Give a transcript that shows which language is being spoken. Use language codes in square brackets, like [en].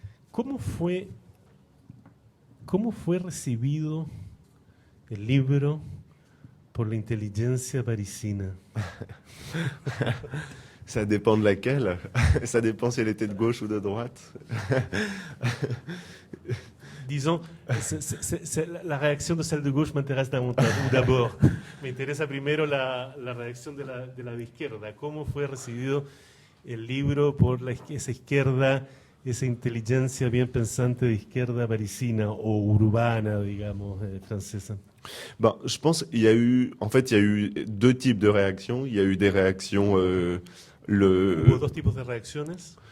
[es] ¿Cómo fue recibido el libro por la inteligencia parisina? [fr] Ça dépend de laquelle. Ça dépend si elle était de gauche ou de droite. Disons, [es] la reacción de [fr] celle de gauche m'intéresse davantage, ou d'abord. [es] Me interesa primero la reacción de la de izquierda. ¿Cómo fue recibido el libro por esa izquierda, esa inteligencia bien pensante de izquierda parisina o urbana, digamos, francesa? [fr] Bon, je pense qu'il y a eu, en fait, il y a eu deux types de réactions. Il y a eu des réactions, [es] Hubo dos tipos de reacciones.